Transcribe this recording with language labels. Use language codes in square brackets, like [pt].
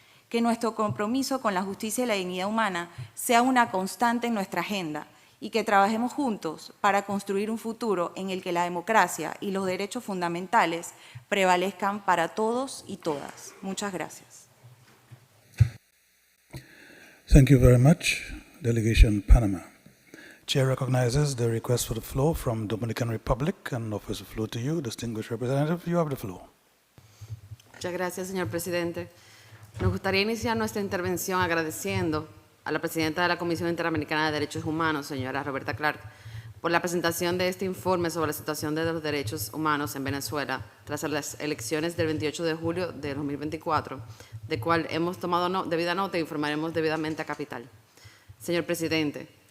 [es] Que nuestro compromiso con la justicia y la dignidad humana sea una constante en nuestra agenda y que trabajemos juntos para construir un futuro en el que la democracia y los derechos fundamentales prevalezcan para todos y todas. Muchas gracias. [en] Thank you very much, Delegation Panama. Chair recognizes the request for the floor from Dominican Republic and offers the floor to you, distinguished representative. You have the floor. [es] Muchas gracias, señor presidente. Nos gustaría iniciar nuestra intervención agradeciendo a la presidenta de la Comisión Interamericana de Derechos Humanos, señora Roberta Clark, por la presentación de este informe sobre la situación de los derechos humanos en Venezuela tras las elecciones del 28 de julio de 2024, de cual hemos tomado debida nota e informaremos debidamente a Capital. Señor presidente,